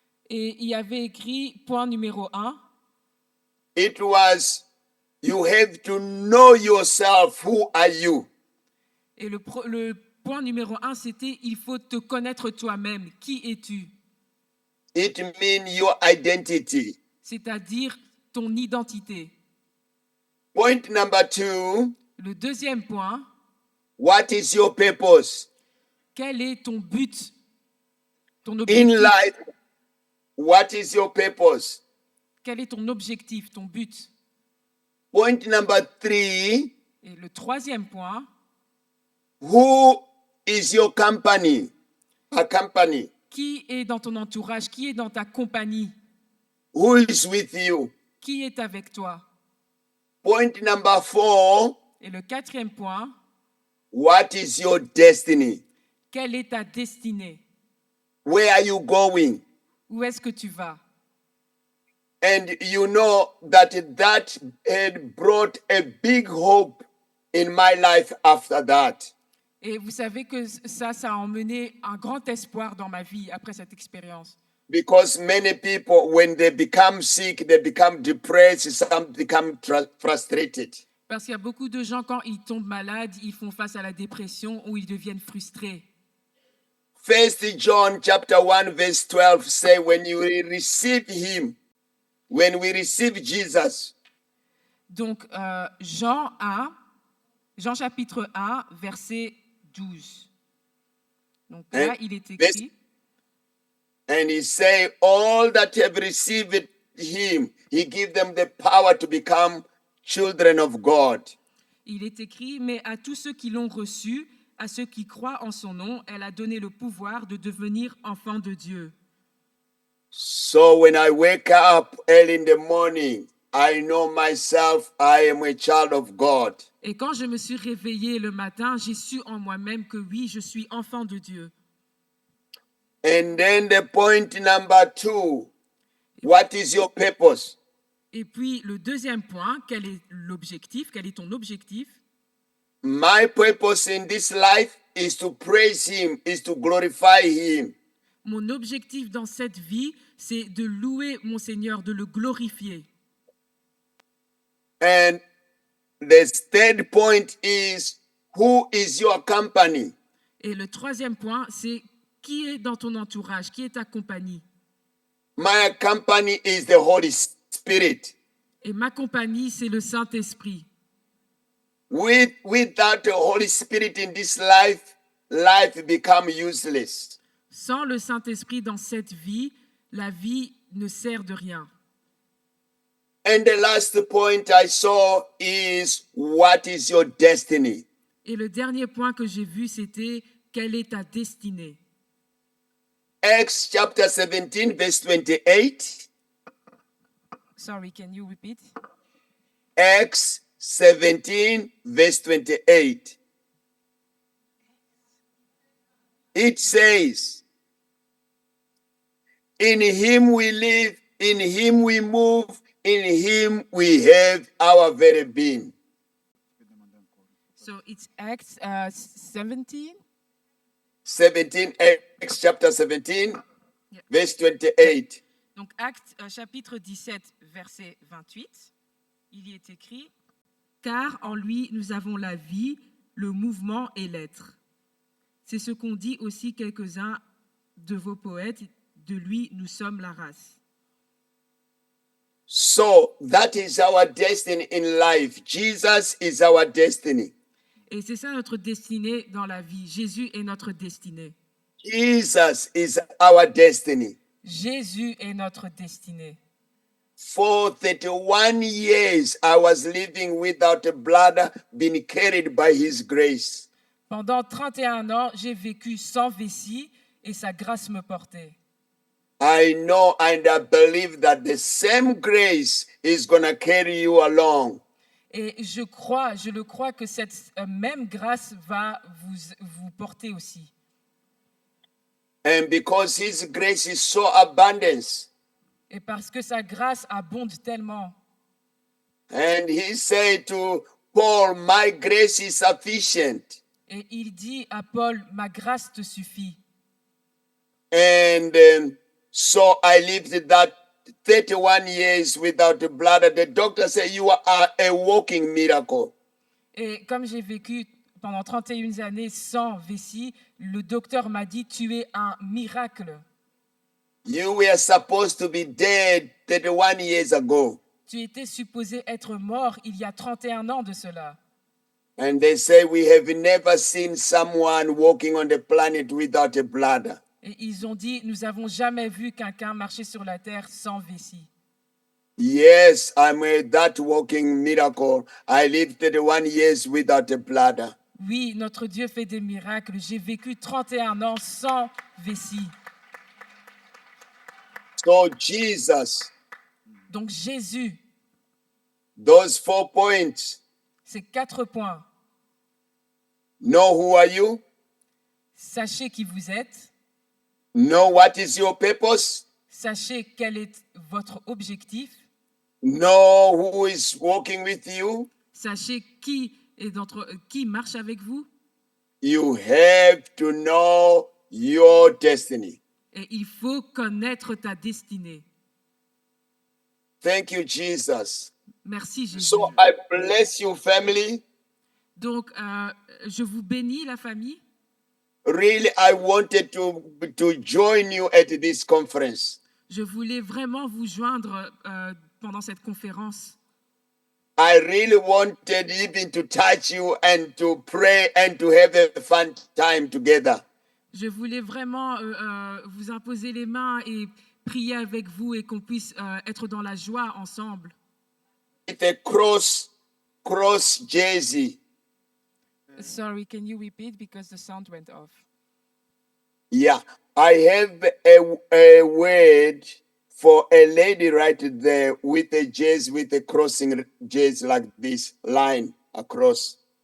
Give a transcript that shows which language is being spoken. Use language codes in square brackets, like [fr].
[fr] Et il y avait écrit point numéro 1. [en] It was, you have to know yourself. Who are you? [fr] Et le point numéro 1, c'était il faut te connaître toi-même. Qui es-tu? [en] It means your identity. [fr] C'est-à-dire ton identité. [en] Point number 2, [fr] Le deuxième point, [en] what is your purpose? [fr] quel est ton but? Ton [en] In [fr] objectif. [en] life, what is your purpose? [fr] Quel est ton objectif, ton but? [en] Point number 3, [fr] Et le troisième point, [en] who is your company? A company. [fr] qui est dans ton entourage? Qui est dans ta compagnie? [en] Who is with you? [fr] Qui est avec toi? [en] Point number 4, [fr] Et le quatrième point, [en] what is your destiny? [fr] quelle est ta destinée? [en] Where are you going? [fr] Où est-ce que tu vas? [en] And you know that had brought a big hope in my life after that. [fr] Et vous savez que ça a emmené un grand espoir dans ma vie après cette expérience. [en] Because many people, when they become sick, they become depressed, some become frustrated. [fr] Parce qu'il y a beaucoup de gens, quand ils tombent malades, ils font face à la dépression ou ils deviennent frustrés. [en] 1 John chapter 1 verse 12 say, when you receive him, when we receive Jesus, [fr] Donc, Jean chapitre 1, verset 12. Donc là, il est écrit, [en] and he say, all that have received him, he give them the power to become children of God. [fr] il est écrit, mais à tous ceux qui l'ont reçu, à ceux qui croient en son nom, elle a donné le pouvoir de devenir enfants de Dieu. [en] So when I wake up early in the morning, I know myself, I am a child of God. [fr] Et quand je me suis réveillée le matin, j'ai su en moi-même que oui, je suis enfant de Dieu. [en] And then the point number 2, what is your purpose? [fr] Et puis, le deuxième point, quel est l'objectif? Quel est ton objectif? [en] My purpose in this life is to praise him, is to glorify him. [fr] Mon objectif dans cette vie, c'est de louer mon Seigneur, de le glorifier. [en] And the third point is, who is your company? [fr] Et le troisième point, c'est qui est dans ton entourage, qui est ta compagnie? [en] My company is the Holy Spirit. [fr] Et ma compagnie, c'est le Saint-Esprit. [en] Without the Holy Spirit in this life, life become useless. [fr] Sans le Saint-Esprit dans cette vie, la vie ne sert de rien. [en] And the last point I saw is, what is your destiny? [fr] Et le dernier point que j'ai vu, c'était quelle est ta destinée? [en] Acts chapter 17, verse 28. Sorry, can you repeat? Acts 17, verse 28. It says, in him we live, in him we move, in him we have our very being. So it's Acts 17. 17, Acts chapter 17, Yeah. verse 28. [fr] Donc Actes chapitre 17, verset 28, il y est écrit « Car en lui nous avons la vie, le mouvement et l'être. C'est ce qu'ont dit aussi quelques-uns de vos poètes, de lui nous sommes la race. » [en] So that is our destiny in life. Jesus is our destiny. [fr] Et c'est ça notre destinée dans la vie. Jésus est notre destinée. [en] Jesus is our destiny. [fr] Jésus est notre destinée. [en] For 31 years, I was living without a bladder, being carried by his grace. [fr] Pendant 31 ans, j'ai vécu sans vessie et sa grâce me portait. [en] I know and I believe that the same grace is going to carry you along. [fr] Et je le crois que cette même grâce va vous porter aussi. [en] And because his grace is so abundant, [fr] Et parce que sa grâce abonde tellement. [en] and he said to Paul, my grace is sufficient. [fr] Et il dit à Paul, ma grâce te suffit. [en] And so I lived that 31 years without a bladder. The doctor said, you are a walking miracle. [fr] Et comme j'ai vécu pendant 31 années sans vessie, le docteur m'a dit, tu es un miracle. [en] You were supposed to be dead 31 years ago. [fr] Tu étais supposé être mort il y a 31 ans de cela. [en] And they say we have never seen someone walking on the planet without a bladder. [fr] Et ils ont dit, nous n'avons jamais vu quelqu'un marcher sur la terre sans vessie. [en] Yes, I'm that walking miracle. I lived 31 years without a bladder. [fr] Oui, notre Dieu fait des miracles. J'ai vécu 31 ans sans vessie. [en] So Jesus, [fr] Donc Jésus, [en] those 4 points. [fr] ces 4 points. [en] Know who are you? [fr] Sachez qui vous êtes. [en] Know what is your purpose? [fr] Sachez quel est votre objectif. [en] Know who is walking with you? [fr] Sachez qui marche avec vous. [en] You have to know your destiny. [fr] Et il faut connaître ta destinée. [en] Thank you, Jesus. [fr] Merci Jésus. [en] So I bless you, family. [fr] Donc, je vous bénis, la famille. [en] Really, I wanted to join you at this conference. [fr] Je voulais vraiment vous joindre pendant cette conférence. [en] I really wanted even to touch you and to pray and to have a fun time together. [fr] Je voulais vraiment vous imposer les mains et prier avec vous et qu'on puisse être dans la joie ensemble. [en] With a cross jersey. Sorry, can you repeat because the sound went off? Yeah, I have a word for a lady right there with a jersey, with a crossing jersey like this line across.